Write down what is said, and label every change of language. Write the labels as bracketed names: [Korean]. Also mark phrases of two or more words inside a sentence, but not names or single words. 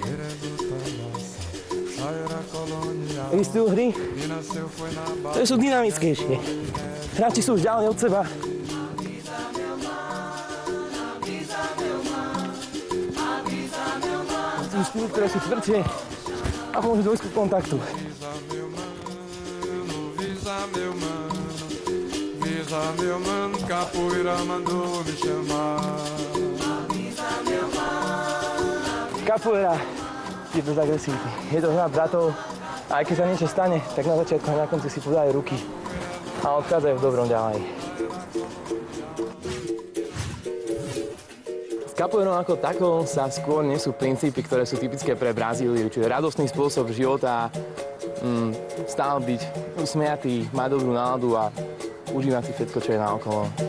[Slovak] Existujú hry, ktoré sú dynamickejšie. Hráči sú už ďalej od seba. Sú štýly, ktoré sú tvrdšie a môžu dôjsť k kontaktu. [Portuguese] Meu mano, capoeira mandou me chamar. [Slovak] Capoeira je dosť agresívny. Je to hra bratov a aj keď sa niečo stane, tak na začiatku a na konci si podajú ruky a odchádzajú v dobrom ďalej. S capoeirou ako takou sa skôr nesú princípy, ktoré sú typické pre Brazíliu, čiže radostný spôsob života, stále byť usmiatý, mať dobrú náladu a užívať si všetko, čo je naokolo.